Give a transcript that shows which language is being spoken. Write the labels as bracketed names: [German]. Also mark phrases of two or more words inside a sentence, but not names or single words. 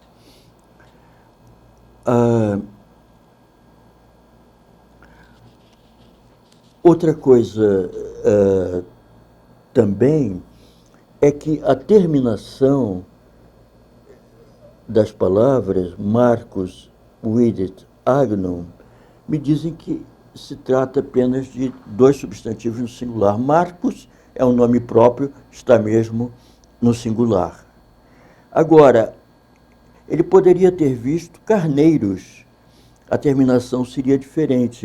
[Portuguese] Outra coisa também é que a terminação das palavras [Latin] Marcus vidit agnum [Portuguese] me dizem que se trata apenas de dois substantivos no singular. Marcus é um nome próprio, está mesmo no singular. Agora, ele poderia ter visto carneiros, a terminação seria diferente.